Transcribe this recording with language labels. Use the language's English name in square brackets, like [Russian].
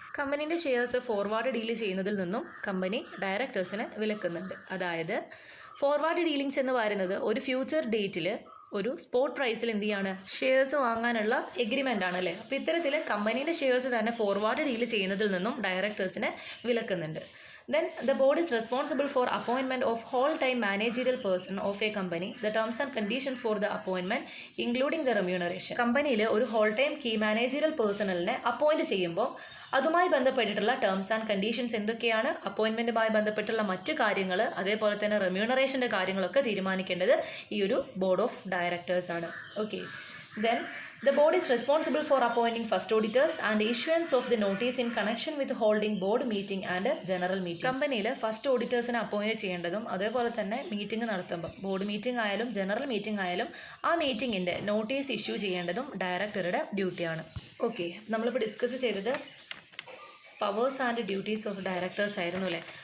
[Malayalam] കമ്പനീൻ്റെ shares forward deal ചെയ്യുന്നതിൽ നിന്നും company ഡയറക്ടേഴ്സിനെ വിലക്കുന്നുണ്ട്. അതായത് ഫോർവേഡ് ഡീലിങ്സ് എന്ന് പറയുന്നത് ഒരു ഫ്യൂച്ചർ ഡേറ്റിൽ ഒരു സ്പോട്ട് പ്രൈസിൽ എന്ത് ചെയ്യാണ്, ഷെയർസ് വാങ്ങാനുള്ള എഗ്രിമെൻ്റ് ആണ് അല്ലേ. അപ്പോൾ ഇത്തരത്തിൽ കമ്പനീൻ്റെ ഷെയർസ് തന്നെ ഫോർവേഡ് ഡീൽ ചെയ്യുന്നതിൽ നിന്നും ഡയറക്ടേഴ്സിനെ വിലക്കുന്നുണ്ട്. [English] Then the board is responsible for appointment of whole-time managerial person of a company. The terms and conditions for the appointment, including the remuneration. [Malayalam] കമ്പനിയിൽ ഒരു whole time key managerial പേഴ്സണലിനെ appoint ചെയ്യുമ്പോൾ അതുമായി ബന്ധപ്പെട്ടിട്ടുള്ള terms and conditions എന്തൊക്കെയാണ്, അപ്പോയിൻമെൻറ്റുമായി ബന്ധപ്പെട്ടുള്ള മറ്റു കാര്യങ്ങൾ, അതേപോലെ തന്നെ റെമ്യൂണറേഷൻ്റെ കാര്യങ്ങളൊക്കെ തീരുമാനിക്കേണ്ടത് ഈ ഒരു ബോർഡ് ഓഫ് ഡയറക്ടേഴ്സ് ആണ്. [English] Okay, then the board is responsible for appointing first auditors and the issuance of the notice in connection with holding board meeting and general meeting. [Malayalam] കമ്പനിയിൽ ഫസ്റ്റ് ഓഡിറ്റേഴ്സിനെ അപ്പോയിൻറ്റ് ചെയ്യേണ്ടതും അതേപോലെ തന്നെ മീറ്റിംഗ് നടത്തുമ്പോൾ board meeting ആയാലും general meeting ആയാലും ആ മീറ്റിങ്ങിൻ്റെ notice issue ചെയ്യേണ്ടതും ഡയറക്ടറുടെ ഡ്യൂട്ടിയാണ്. ഓക്കെ, നമ്മളിപ്പോൾ ഡിസ്കസ് ചെയ്തത് powers and duties of directors ആയിരുന്നു അല്ലേ.